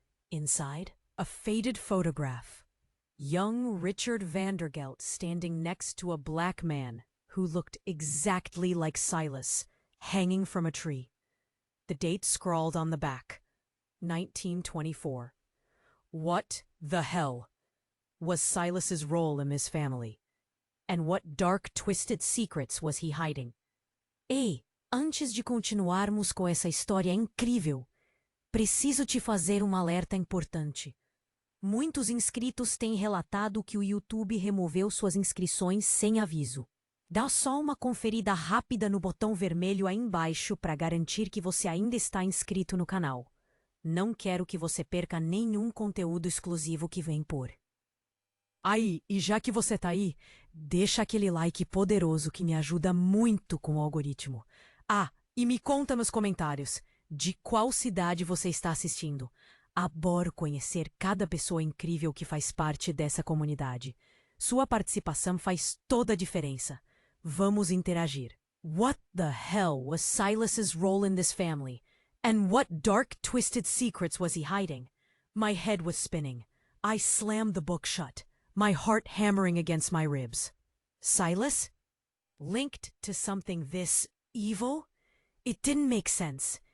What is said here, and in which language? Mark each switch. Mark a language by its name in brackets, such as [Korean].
[English] Inside, a faded photograph. Young Richard Vandergelt standing next to a black man who looked exactly like Silas, hanging from a tree. The date scrawled on the back. 1924. What the hell was Silas's role in this family? And what dark, twisted secrets was he hiding? [Portuguese] Ei, antes de continuarmos com essa história incrível, preciso te fazer alerta importante. Muitos inscritos têm relatado que o YouTube removeu suas inscrições sem aviso. Dá só uma conferida rápida no botão vermelho aí embaixo para garantir que você ainda está inscrito no canal. Não quero que você perca nenhum conteúdo exclusivo que vem por aí. E já que você tá aí, deixa aquele like poderoso que me ajuda muito com o algoritmo. Ah, e me conta nos comentários de qual cidade você está assistindo. Adoro conhecer cada pessoa incrível que faz parte dessa comunidade. Sua participação faz toda a diferença. Vamos interagir. [English] What the hell was Silas's role in this family? And what dark, twisted secrets was he hiding? My head was spinning. I slammed the book shut, my heart hammering against my ribs. Silas? Linked to something this evil? It didn't make sense.